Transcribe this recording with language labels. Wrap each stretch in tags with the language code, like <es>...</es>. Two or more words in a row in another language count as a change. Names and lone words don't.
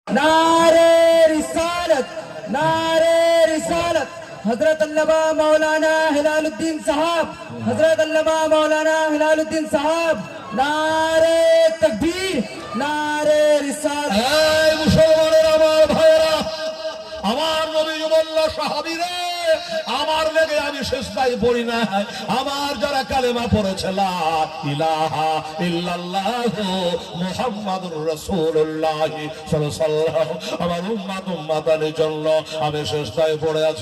<hi>नारे रिसालत, नारे रिसालत। हजरत अल्लामा मौलाना हिलालुद्दीन साहब, हजरत अल्लामा मौलाना हिलालुद्दीन साहब। नारे तकबीर, नारे रिसालत।</hi> <bn>এই মুসলমানের আমার ভাইয়েরা, আমার নবী বলল সাহাবীরা, আমার লেগে আমি সিজদায় পড়ি না, আমার যারা কালেমা পড়েছে</bn> <ar>لا إله إلا الله محمد رسول الله صلى الله عليه وسلم,</ar> <bn>আমার উম্মতের জন্য আমি সিজদায় পড়ে আছি।</bn>